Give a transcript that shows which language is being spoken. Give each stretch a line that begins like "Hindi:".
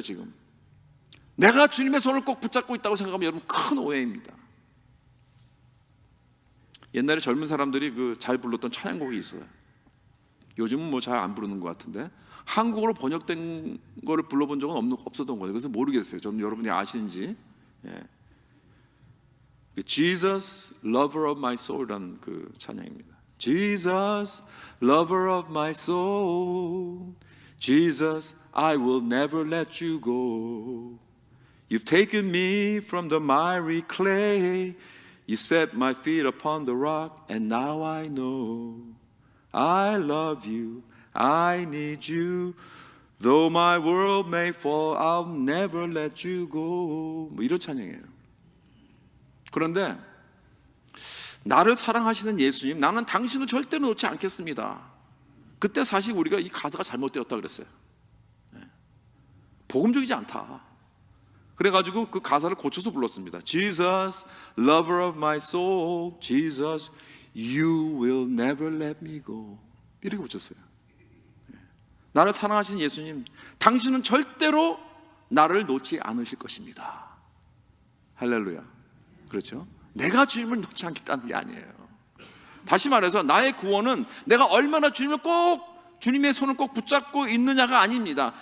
Korean: 지금 내가 주님의 손을 꼭 붙잡고 있다고 생각하면 여러분 큰 오해입니다. 옛날에 젊은 사람들이 잘 불렀던 찬양곡이 있어요. 요즘은 뭐 잘 안 부르는 것 같은데 한국어로 번역된 거를 불러본 적은 없었던 거예요. 그래서 모르겠어요. 저는 여러분이 아시는지.
English: Jesus, lover of my soul이라는
Korean: 그 찬양입니다.
English: Jesus, lover of my soul, Jesus, I will never let you go. You've taken me from the miry clay, you set my feet upon the rock, and now I know I love you, I need you. Though my world may fall, I'll never let you go.
Korean: 뭐 이런 찬양이에요. 그런데 나를 사랑하시는 예수님, 나는 당신을 절대로 놓지 않겠습니다. 그때 사실 우리가 이 가사가 잘못되었다 그랬어요. 복음적이지 않다. 그래가지고 그 가사를 고쳐서 불렀습니다.
English: Jesus, lover of my soul, Jesus, you will never let me go.
Korean: 이렇게 고쳤어요. 나를 사랑하시는 예수님, 당신은 절대로 나를 놓지 않으실 것입니다. 할렐루야. 그렇죠? 내가 주님을 놓지 않겠다는 게 아니에요. 다시 말해서 나의 구원은 내가 얼마나 주님의 손을 꼭 붙잡고 있느냐가 아닙니다.